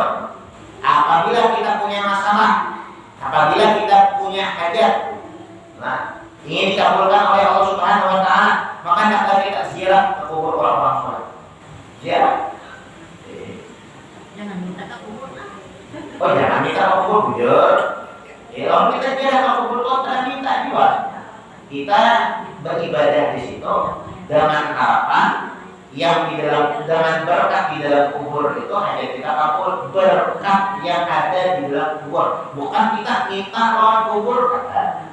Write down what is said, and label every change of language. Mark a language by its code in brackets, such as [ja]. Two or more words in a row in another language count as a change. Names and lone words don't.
[id] Apabila kita punya masalah, apabila kita punya hajat, nah, ingin dikabulkan oleh Allah [ar] سبحانه وتعالى, [id] maka hendaklah kita ziarah ke kubur orang-orang soleh. Ziarah. Jangan minta ke kubur. Oh, jangan minta ke kubur, bujur. Kalau kita ziarah ke kubur itu kita minta juga. Kita beribadah di situ dengan harapan yang di dalam, dengan berkat di dalam kubur itu hanya kita kabul berkat yang ada di dalam kubur, bukan kita minta lawan kubur kata.